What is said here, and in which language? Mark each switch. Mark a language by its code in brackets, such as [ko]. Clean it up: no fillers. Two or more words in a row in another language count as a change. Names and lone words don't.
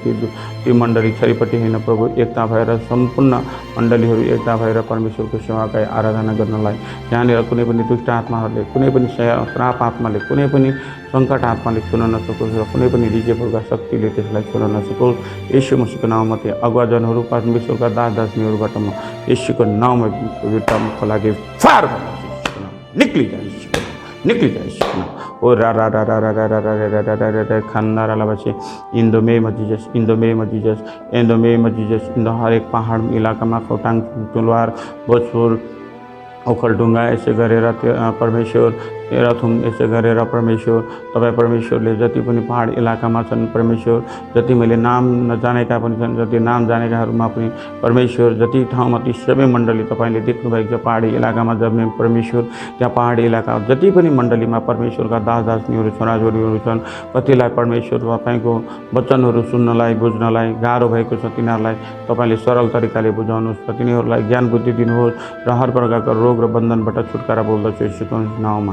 [ne] ती मण्डली छरिपट्टि होइन प्रभु, एकता भएर सम्पूर्ण मण्डलीहरू एकता भएर परमेश्वरको सेवाका आराधना गर्नलाई यहाँनिर कुनै पनि दुष्ट आत्माहरूले, कुनै पनि श्राप आत्माले, कुनै पनि सङ्कट आत्माले छुन नसकोस् र कुनै पनि रिजेपरका शक्तिले त्यसलाई छुन नसकोस्। यीशु मसीहको नाउँमा ती अगुवाजनहरू परमेश्वरका दासदासिनीहरूबाट म यीशुको नाउँमा विरुद्धको लागि फार निक्लिजा यीशुको नाम। ओ रा रा रा रा रा रा रा रा रा रा रा रा खान्दा रालाबासी [en] in the name of Jesus, in the name of Jesus, in the name of Jesus. in the [ne] हरेक पहाड इलाकामा खोटाङ, तुलवार, भोजपुर, ओखलढुङ्गा यसै गरेर परमेश्वर तेह्रथुम यसै गरेर परमेश्वर तपाईँ परमेश्वरले जति पनि पहाड इलाकामा छन् परमेश्वर, जति मैले नाम नजानेका पनि छन्, जति नाम जानेकाहरूमा पनि परमेश्वर, जति ठाउँमा ती सबै मण्डली तपाईँले देख्नुभएको छ पहाडी इलाकामा जन्मे परमेश्वर, त्यहाँ पहाडी इलाका जति पनि मण्डलीमा परमेश्वरका दासदासिनीहरू छोराछोरीहरू छन्, कतिलाई परमेश्वर तपाईँको वचनहरू सुन्नलाई बुझ्नलाई गाह्रो भएको छ, तिनीहरूलाई तपाईँले सरल तरिकाले बुझाउनुहोस् र तिनीहरूलाई ज्ञान बुद्धि दिनुहोस् र हर प्रकारका रोग र बन्धनबाट छुटकारा बोल्दछु यीशुको नाउँमा।